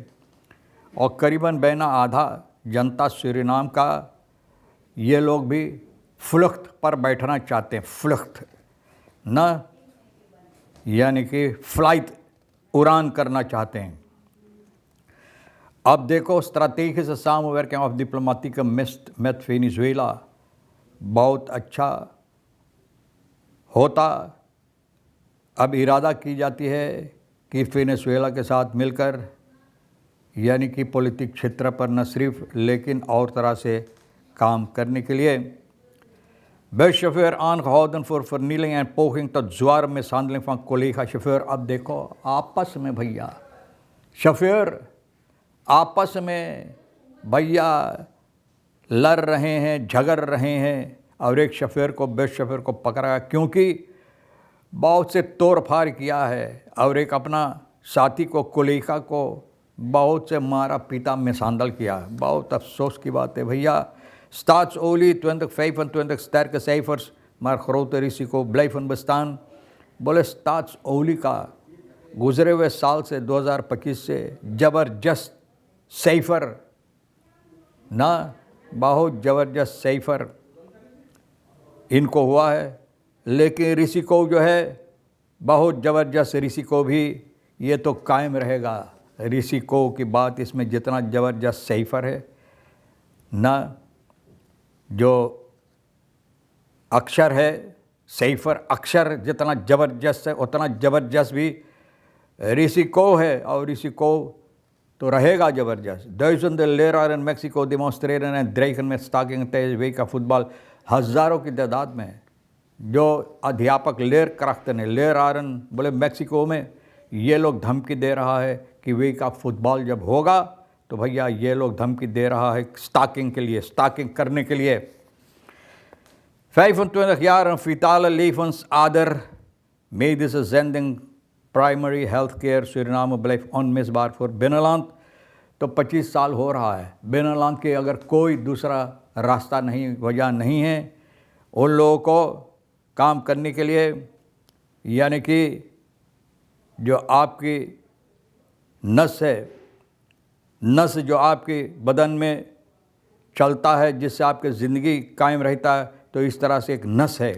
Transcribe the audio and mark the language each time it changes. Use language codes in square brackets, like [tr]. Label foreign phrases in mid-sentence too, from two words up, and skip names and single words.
[hns] और करीबन बैना आधा जनता सूरीनाम का ये लोग भी फ्लुख्त पर बैठना चाहते हैं, फ्लुख्त न, यानी कि फ़्लाइट उड़ान करना चाहते हैं। अब देखो, [nl] strategische samenwerking of diplomatieke met वेनेजुएला [hns] बहुत अच्छा होता। अब इरादा की जाती है कि वेनेजुएला के साथ मिलकर, यानी कि पॉलिटिक क्षेत्र पर न सिर्फ लेकिन और तरह से काम करने के लिए। [nl] Bus chauffeur aangehouden voor vernieling en poging tot zware mishandeling van collega chauffeur। [hns] अब देखो, आपस में भैया शोफर आपस में भैया लड़ रहे हैं, झगड़ रहे हैं, और एक शोफर को, बस शोफर को पकड़ा क्योंकि बहुत से तोड़ फाड़ किया है, और एक अपना साथी को, कोलीगा को बहुत से मारा पीटा, मिसहांडल किया। बहुत अफसोस की बात है भैया। [nl] Staatsolie 2025 sterke cijfers, maar grote risico blijven bestaan। [hns] बोले स्टाट्सओली का गुजरे हुए साल से 2025 से ज़बरदस्त सैफर ना, बहुत ज़बरदस्त सैफर इनको हुआ है। लेकिन रिसिको जो है बहुत ज़बरदस्त रिसिको भी ये तो कायम रहेगा। रिसिको की बात इसमें जितना ज़बरदस्त सैफर है ना, जो अक्षर है सैफर, अक्षर जितना ज़बरदस्त है उतना ज़बरदस्त भी रिसिको है, और रिसिको तो रहेगा ज़बरदस्त। [nl] Duizenden leraren in Mexico demonstreren en dreigen met stakingen tijdens WK फुटबॉल। [hns] हज़ारों की तादाद में जो अध्यापक, लेरक्राफ्टन है, लेरारन बोले मेक्सिको में, ये लोग धमकी दे रहा है कि WK फुटबॉल जब होगा तो भैया ये लोग धमकी दे रहा है स्टाकिंग के लिए, स्टाकिंग करने के लिए। [nl] 25 jaar een vitale levensader, medische zending, प्राइमरी हेल्थ केयर सूरीनाम blijft onmisbaar voor बिnnenland। [hns] तो 25 साल हो रहा है, बिnnenland के अगर कोई दूसरा रास्ता नहीं, वजह नहीं है उन लोगों को काम करने के लिए। यानी कि जो आपकी नस है, नस जो आपके बदन में चलता है, जिससे आपकी ज़िंदगी कायम रहता है, तो इस तरह से एक नस है।